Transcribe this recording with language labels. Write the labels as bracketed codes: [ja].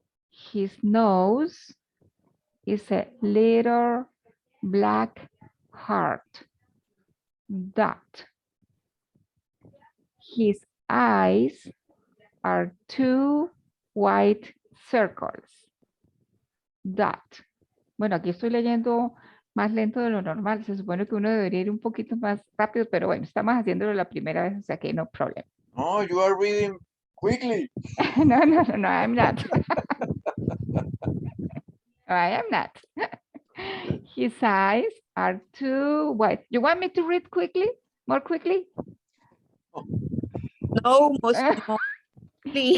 [en] His nose is a little black heart, Dot. His eyes are two white circles, Dot. [es] Bueno, aquí estoy leyendo más lento de lo normal. Se supone que uno debería ir un poquito más rápido, pero bueno, estamos haciéndolo la primera vez, o sea que [en] no problem. No, you are reading quickly. No, I'm not. No, I am not. His eyes are too white. You want me to read quickly? More quickly? No, please.